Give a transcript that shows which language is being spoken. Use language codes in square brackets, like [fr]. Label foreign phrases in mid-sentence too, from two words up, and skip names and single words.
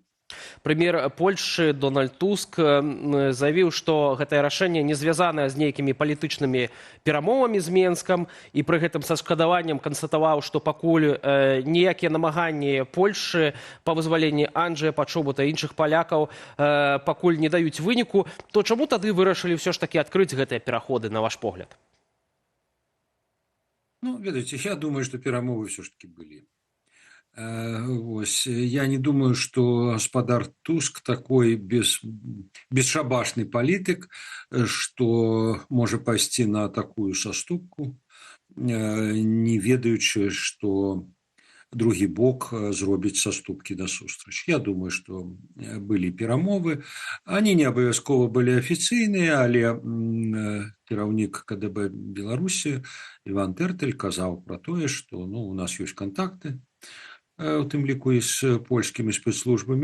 [be] Прэм'ер Польшчы Дональд Туск заявіў, што гэтае рашэнне не звязанае з нейкімі палітычнымі перамовамі з Менскам і пры гэтым са шкадаваннем канстатаваў, што пакуль ніякія намаганні Польшчы па вызваленні Анджэя Пачобута і іншых палякаў пакуль не даюць выніку, то чаму тады вырашылі ўсё ж такі адкрыць гэтыя пераходы, на ваш погляд? Ну, ведаеце, я думаю, што перамовы ўсё ж такі былі. [ru] Я не думаю, что гаспадар Туск такой бесшабашный политик, что может пойти на такую саступку, не ведаючи, что [be] другі бок зробіць саступкі насустрач. [ru] Я думаю, что [be] былі перамовы. Они не абавязкова былі афіцыйныя, але кіраўнік КДБ Беларусі Іван Тэртэль казаў про тое, что у нас ёсць контакты, у тым ліку і з польскімі спецслужбамі.